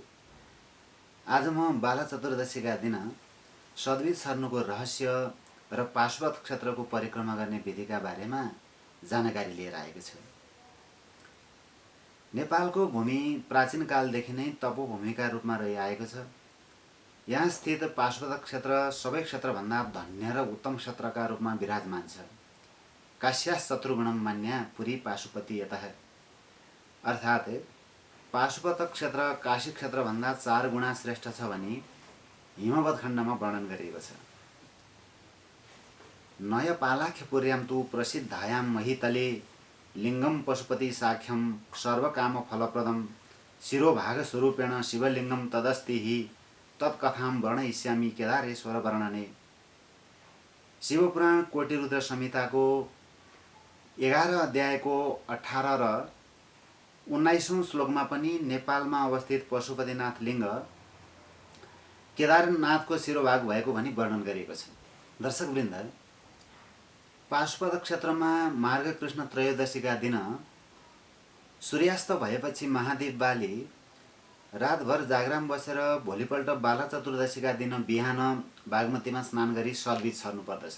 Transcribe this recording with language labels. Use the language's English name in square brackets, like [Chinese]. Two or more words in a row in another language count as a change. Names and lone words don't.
[Nepali] आज म बाला चतुर्दशीका दिन सद्विज सर्नुको रहस्य र पाशुपत क्षेत्रको परिक्रमा गर्ने विधिका बारेमा जानकारी लिएर आएको छु। नेपालको भूमि प्राचीन कालदेखि नै तपोभूमिका रूपमा रहिआएको छ। यहाँ स्थित पाशुपत क्षेत्र सबै क्षेत्रभन्दा धन्य र उत्तम क्षेत्रका रूपमा विराजमान छ। [Sanskrit] काश्यास शत्रुगुणम मान्या पुरी पाशुपति यतः, [Nepali] अर्थात् पाशुपत क्षेत्र काशी क्षेत्रभन्दा 4 गुणा श्रेष्ठ छ भनी हिमवत् खण्डमा वर्णन गरिएको छ। [Sanskrit] नयपालाख्यपुर्यां तु प्रसिद्धायां महितले लिङ्गम पशुपति साख्यम सर्वकाम फलप्रदम शिरोभागस्वरूपेण शिवलिङ्गम तदस्ति हि तत्कथां वर्णयिष्यामि केदारेश्वर वर्णने। [Nepali] शिवपुराण कोटिरुद्र संहिताको 11 अध्यायको 18 र 19औं श्लोकमा पनि नेपालमा अवस्थित पशुपतिनाथ लिङ्ग केदारनाथको शिरोभाग भएको भनी वर्णन गरिएको छ। दर्शकवृन्द, पाशुपत क्षेत्रमा मार्ग कृष्ण त्रयोदशीका दिन सूर्यास्त भएपछि महादेव बाली रातभर जागराम बसेर भोलिपल्ट बाला चतुर्दशीका दिन बिहान बागमतीमा स्नान गरी सद्विज सर्नु पर्दछ।